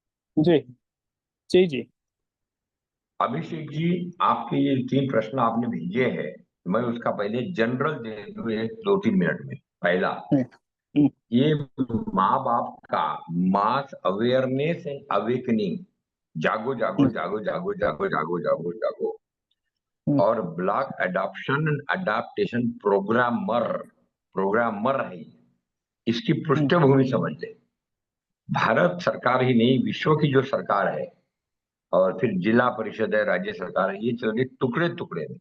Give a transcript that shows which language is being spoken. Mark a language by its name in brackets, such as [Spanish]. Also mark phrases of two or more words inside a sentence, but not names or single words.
[Hindi] जी जी जी। अभिषेक जी, आपके ये 3 प्रश्न आपने भेजे हैं, मैं उसका पहले जनरल दे दूं एक 2-3 मिनट में। पहला, हम्म, हम्म, ये माँ बाप का [English] mass awareness and awakening, [Hindi] जागो जागो हम्म, जागो जागो जागो जागो जागो जागो, हम्म, और [English] block adoption and adaptation programmer [Hindi] है ये। इसकी हम्म, पृष्ठभूमि समझ ले। भारत सरकार ही नहीं, विश्व की जो सरकार है, और फिर जिला परिषद है, राज्य सरकार है, ये चल रही टुकड़े टुकड़े में।